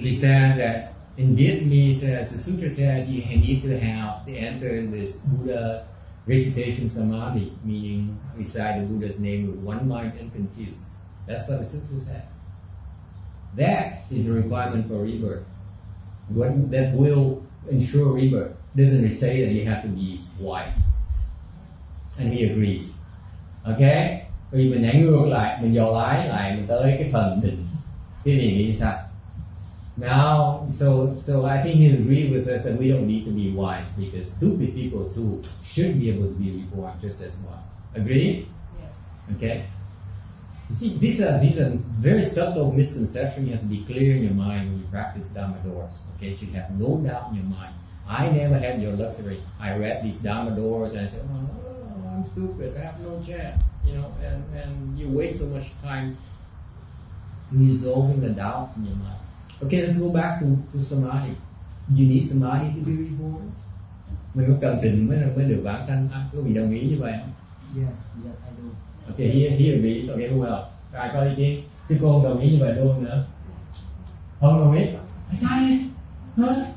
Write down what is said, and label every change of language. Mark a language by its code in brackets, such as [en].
[en] She says that in Vietnamese, the Sutra says you need to have to enter this Buddha's recitation samadhi, meaning recite the Buddha's name with one mind unconfused. That's what the Sutra says. That is a requirement for rebirth. That will ensure rebirth. Doesn't say that you have to be wise. And he agrees. Okay? [vi] Vì mình nhảy ngược lại, mình dò lái lại, mình tới cái phần định. Cái này nghĩ sao? [en] Now, so I think he agreed with us that we don't need to be wise because stupid people too should be able to be reborn just as well. Agree? Yes. Okay. You see, these are very subtle misconceptions. You have to be clear in your mind when you practice Dhamma doors. Okay, you should have no doubt in your mind. I never had your luxury. I read these Dhamma doors and I said, oh, I'm stupid. I have no chance. You know, and you waste so much time resolving the doubts in your mind. Okay, let's go back to samadhi. You need samadhi to be reborn. [vi] Mình có cần định mới được vãng sanh. Có vị đồng ý như vậy không? [en] Yes, I do. Okay, he agrees. Okay, who else? [vi] Ai có ý kiến? Sư cô không đồng ý như vậy luôn nữa. Không đồng ý. Tại sao vậy? Hả?